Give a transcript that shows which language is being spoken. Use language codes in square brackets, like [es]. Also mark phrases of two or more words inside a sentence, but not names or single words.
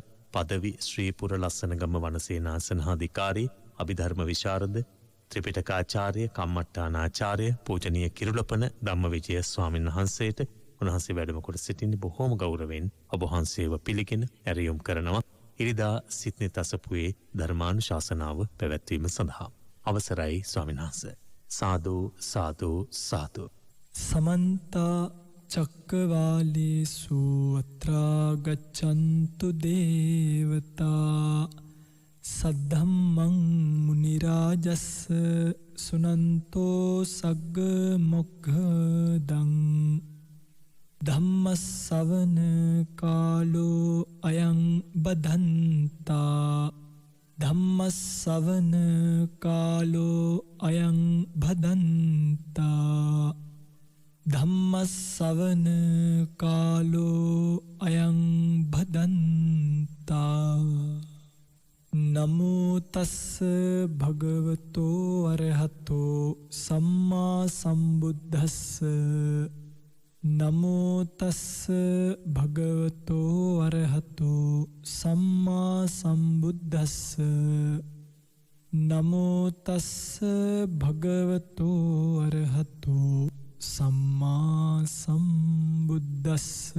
[si] පදවි ශ්‍රීපුර ලස්සනගම වනසේනාසනාධිකාරී අභිධර්ම විශාරද ත්‍රිපිටකාචාර්ය කම්මට්ටානාචාර්ය පූජනීය කිරුළපන ධම්මවිජය ස්වාමීන් වහන්සේට උන්වහන්සේ වැඩම කොට සිටින්නේ බොහොම ගෞරවයෙන් ඔබ වහන්සේව පිළිගෙන ඇරයුම් කරනවා ඉරිදා සිත්නෙත් අසපුවේ ධර්මානුශාසනාව පැවැත්වීම සඳහා. අවසරයි ස්වාමීන් වහන්සේ. සාදු සාදු සාදු. [pi] समन्त चक्रवालेषु अत्रा गच्छन्तु देवता सद्धम्मं मुनिराजस् सुनन्तो सग्ग मोक्खदं धम्मස්සවන කාලෝ අයං බදන්තා ධම්මස්සවන කාලෝ අයං බදන්තා ධම්මස්සවන කාලෝ අයං බදන්තා නමෝ තස්ස භගවතෝ අරහතෝ සම්මා සම්බුද්දස්ස නමෝ තස්ස භගවතෝ අරහතෝ සම්මා සම්බුද්දස්ස නමෝ තස්ස භගවතෝ අරහතෝ සම්මා සම්බුද්දස්ස